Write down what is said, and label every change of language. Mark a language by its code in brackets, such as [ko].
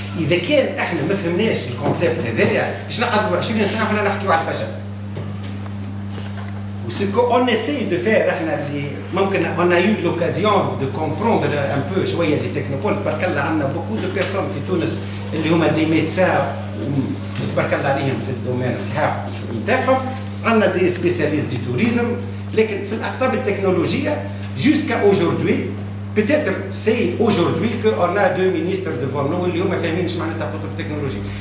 [ar] اذا كان احنا ما فهمناش الكونسيبت هذايا باش نقعدوا 20 سنه احنا نحكيو على الفشل. [fr] Ce qu'on essaie de faire, on a eu l'occasion de comprendre un peu شويه les technopoles. [ar] تبارك الله عندنا [fr] beaucoup de personnes [ar] في تونس اللي هما دي ميدسان تبارك الله عليهم في الدومين نتاعهم، عندنا دي سبيسياليست دي توريزم، لكن في الاقطاب التكنولوجيه [fr] jusqu'à aujourd'hui peut-être c'est aujourd'hui qu'on a 2 ministres devant nous [ar] اللي هما فاهمين ايش معناتها قطب تكنولوجي.